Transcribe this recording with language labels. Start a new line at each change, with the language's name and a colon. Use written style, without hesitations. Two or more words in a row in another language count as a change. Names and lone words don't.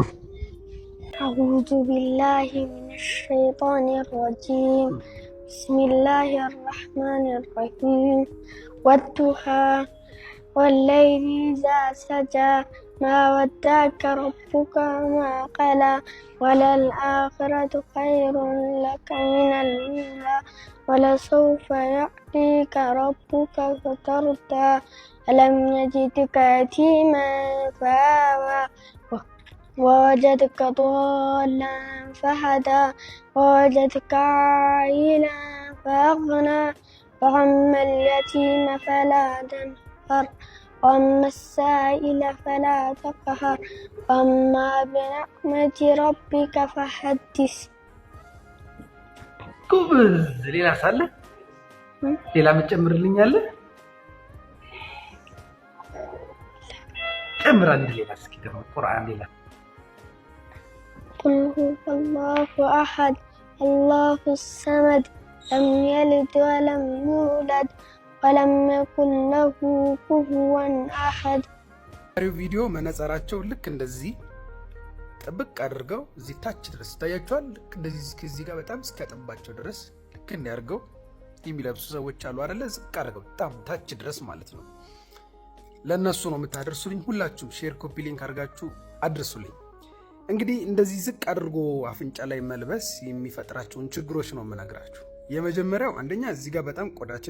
Arabic: أعوذ بالله من الشيطان الرجيم بسم الله الرحمن الرحيم والضحى والليل إذا سجى ما ودعك ربك وما قلى وللآخرة خير لك من الأولى ولسوف يعطيك ربك فترضى ألم يجدك يتيما فآوى ووجدك ضالا فهدى ووجدك عائلا فأغنى فأما اليتيم فلا تنهر وأما السائل فلا تقهر وأما بنعمة ربك فحدث.
Amharic: ሌላ ሳለ ሌላ መጨመርልኛለህ? ጨምር አንድ ሌላ እስኪ ደግሞ ቁርአን ሌላ
Arabic: قل هو الله أحد الله الصمد لم يلد ولم يولد ولم يكن له كفوا أحد
Amharic: ቪዲዮ መነጽራቸው ልክ እንደዚህ ጥብቅ አድርገው እዚህ ታች ድረስ ታያቸዋል። ልክ እንደዚህ እዚህ ጋር በጣም እስኪያጠባቸው ድረስ ልክ እንዲያርገው የሚለብሱ ሰዎች አሉ አይደለ? ዝቅ አድርገው በጣም ታች ድረስ ማለት ነው። ለነሱ ነው የምታደርሱልኝ። ሁላችሁም
English: share copy link
Amharic: አድርጋችሁ አድርሱልኝ። እንግዲህ እንደዚህ ዝቅ አድርጎ አፍንጫ ላይ መልበስ የሚፈጥራቸውን ችግሮች ነው የምነግራችሁ። የመጀመሪያው አንደኛ እዚህ ጋር በጣም ቆዳችን